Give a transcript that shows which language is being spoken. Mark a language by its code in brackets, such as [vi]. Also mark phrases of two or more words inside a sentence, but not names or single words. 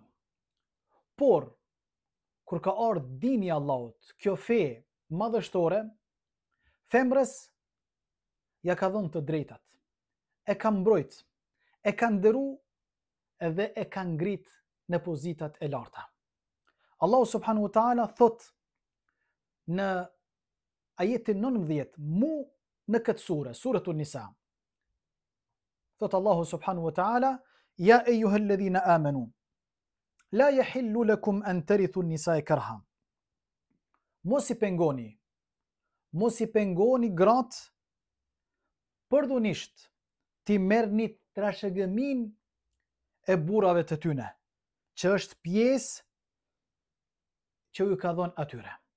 [sq] Por, kur ka ardhur dini I Allahut, kjo fe madhështore, femrës ja ka dhënë të drejtat, e ka mbrojt, e ka nderu edhe e ka ngrit në pozitat e larta. Allahu [ar] سبحانه وتعالى [sq] thot në ajetin 19, mu në këtë sure, Suretun Nisa. [ar] Thot الله سبحانه وتعالى: يا أيها الذين آمنوا لا يحل لكم أن ترثوا النساء كرها. [sq] Mos I pengoni gratë përdunisht ti merrni trashëgimin e burrave të tyne, që është pjesë që ju ka dhënë atyre.